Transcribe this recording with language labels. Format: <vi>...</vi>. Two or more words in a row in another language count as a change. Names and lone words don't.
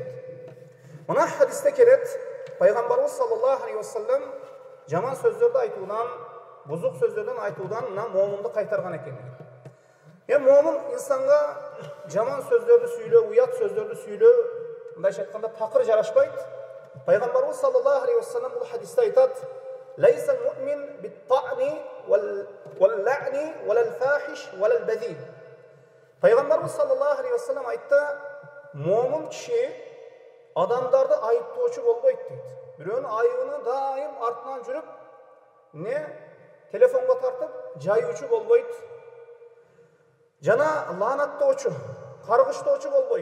<ky>Мына хадисте келет, пайгамбарыбыз</ky> <ar>صلى الله عليه وسلم</ar> <ky>жаман сөздөрдү айтуудан, бузук сөздөрдөн айтуудан мына момунду кайтарган экен. Момун инсанга жаман сөздөрдү сүйлөө, уят сөздөрдү сүйлөө, мындайча айтканда такыр жарашпайт. Пайгамбарыбыз</ky> <ar>صلى الله عليه وسلم</ar> <ky>бул хадисте айтат:</ky> <ar>"ليس المؤمن بالطعان واللعان والفاحش والبذيء."</ar> <ky>Пайгамбарыбыз</ky> <ar>صلى الله عليه وسلم</ar> <ky>айтты: "Момун киши адамдарды айыптоочу болбойт" дейт. Бирөөнүн айыбын дайым артынан жүрүп, телефонго тартып жайуучу болбойт. Жана лаанаттоочу, каргыштоочу болбойт.</ky>